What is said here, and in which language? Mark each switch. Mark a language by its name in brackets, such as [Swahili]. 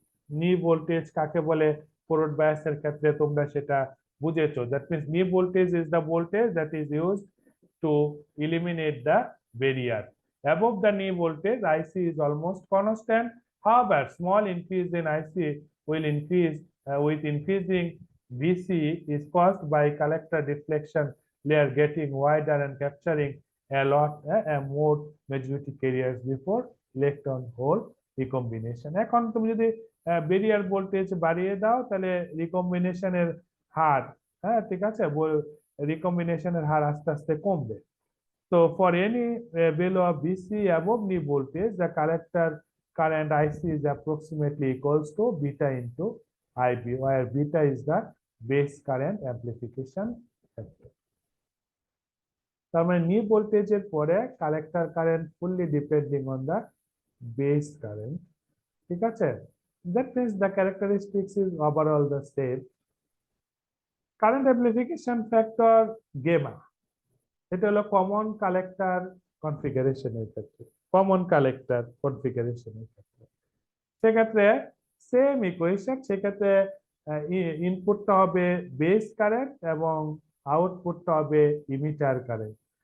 [Bangla] Knee voltage কাকে বলে forward বায়াসের ক্ষেত্রে তোমরা সেটা বুঝেছো। [English] That means knee voltage is the voltage that is used to eliminate the barrier. Above the knee voltage, IC is almost constant. However, small increase in IC will increase with increasing VC is caused by collector deflection layer getting wider and capturing a lot more majority carriers before electron hole recombination. [Bangla] এখন তুমি যদি barrier voltage বাড়িয়ে দাও, তাহলে রিকম্বিনেশনের হার, ঠিক আছে, রিকম্বিনেশনের হার আস্তে আস্তে কমবে। [English] So for any value of VC above knee voltage, the collector current IC is approximately equals to beta into IB, where beta is the base current amplification factor. [Bangla] তার মানে নি ভোল্টেজের পরে collector current [English] Fully depending on the base current. [Bangla] ঠিক আছে? [English] That means the characteristics is overall the same. Current amplification factor gamma, [Bangla] এটা হলো common collector কনফিগারেশনের ক্ষেত্রে, কমন কালেক্টর কনফিগারেশনের ক্ষেত্রে। সেক্ষেত্রে সেম ইকুয়েশন, সেক্ষেত্রে ইনপুটটা হবে বেস কারেন্ট এবং আউটপুটটা হবে ইমিটার কারেন্ট।